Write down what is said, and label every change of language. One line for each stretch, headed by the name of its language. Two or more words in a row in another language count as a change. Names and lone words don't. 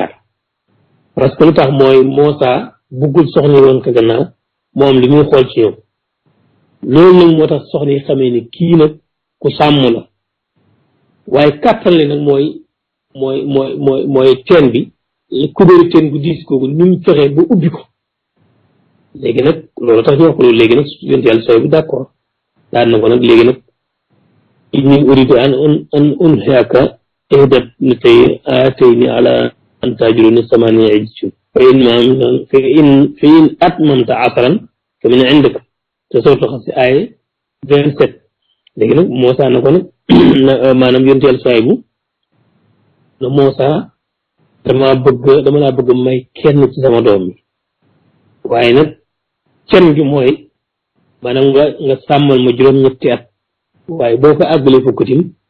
Wolof: jaar
French: parce que
Wolof: lu tax mooy Moussa buggul soxna woon ka gannaaw moom li muy xool ci ñoom loolu nag moo tax soxna yi xamee ni kii nag ku sàmm la waaye kàttan li nag mooy teen bi kubéeru teen bu diis kooku ñu mu fexe ba ubbi ko léegi nag loolu tax ñu wax ko loolu léegi nag yonent yàlla sooy bu d'accord daan na ko nag léegi nag
Arabic: إني أريد أن أنكحك إحدى ابنتي على أن تأجرني ثماني حجج فإن أتممت عشرا فمن عندك
Wolof: te soo tax si ay 27 léegi nag Moussa na ko nag maanaam yonent yàlla sooy bu na Moussa dama laa bëgg may kenn ci sama doom yi waaye nag kenn gi mooy maanaam nga sàmmal ma juróom-ñetti at waaye boo ko àggalee fukk tim